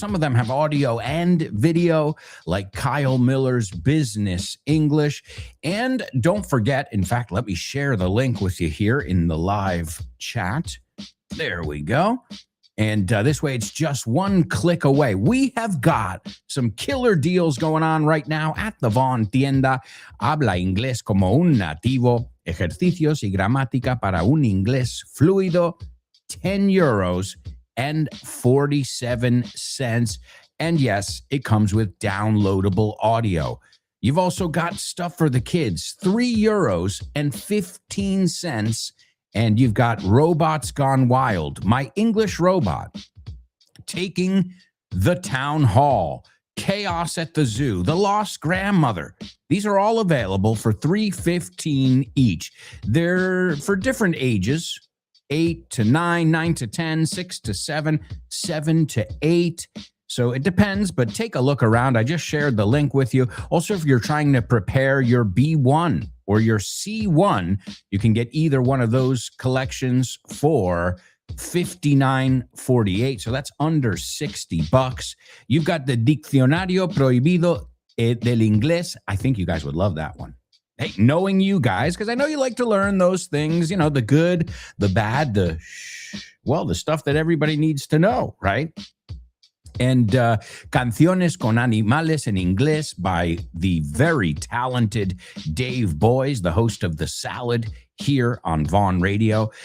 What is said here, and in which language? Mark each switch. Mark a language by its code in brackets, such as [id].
[en] Some of them have audio and video, like Kyle Miller's Business English. And don't forget, in fact, let me share the link with you here in the live chat. There we go. And this way, it's just one click away. We have got some killer deals going on right now at the Von Tienda. [es] Habla inglés como un nativo. Ejercicios y gramática para un inglés fluido. [en] 10 euros and 47 cents. And yes, it comes with downloadable audio. You've also got stuff for the kids, 3 euros and 15 cents. And you've got Robots Gone Wild, My English Robot, Taking the Town Hall, Chaos at the Zoo, The Lost Grandmother. These are all available for $3.15 each. They're for different ages, 8 to 9, 9 to 10, 6 to 7, 7 to 8. So it depends, but take a look around. I just shared the link with you. Also, if you're trying to prepare your B1 or your C1, you can get either one of those collections for $59.48. So that's under $60. You've got the Diccionario Prohibido del Inglés. I think you guys would love that one. Hey, knowing you guys, because I know you like to learn those things, the good, the bad, the stuff that everybody needs to know, right? And Canciones con Animales en Inglés by the very talented Dave Boys, the host of The Salad here on Vaughn Radio.